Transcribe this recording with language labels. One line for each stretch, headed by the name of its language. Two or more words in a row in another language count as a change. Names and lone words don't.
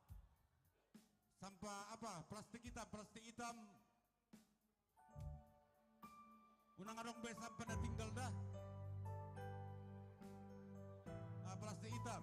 Indonesian: Sampah apa? Plastik hitam.
Batak Toba: Unang adong be sampah na tinggal dah.
Indonesian: Plastik hitam.